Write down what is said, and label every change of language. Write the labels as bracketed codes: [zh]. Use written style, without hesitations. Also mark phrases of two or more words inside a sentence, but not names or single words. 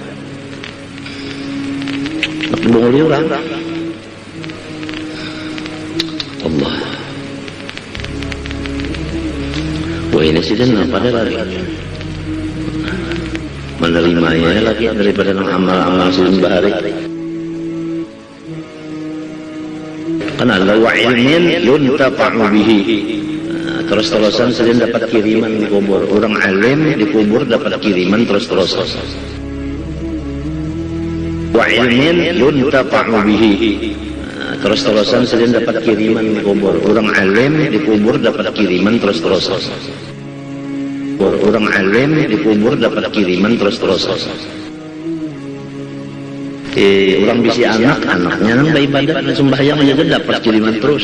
[bjn] Bunguli orang. Allah. Wah ini sih dan apa lagi? Menerimanya lagi daripada amal-amal sidin bahari. [ar] Karena وعلم ينتفع به. [bjn] Terus-terusan sidin dapat kiriman di kubur. Orang alim di kubur dapat kiriman terus-terusan. [ar] وعلم ينتفع به. [bjn] Terus-terusan sidin dapat kiriman di kubur. Orang alim di kubur dapat kiriman terus-terusan. Orang alim di kubur dapat kiriman terus-terusan. Orang bisi anaknya nang beribadah dan sembahyang aja dapat kiriman terus.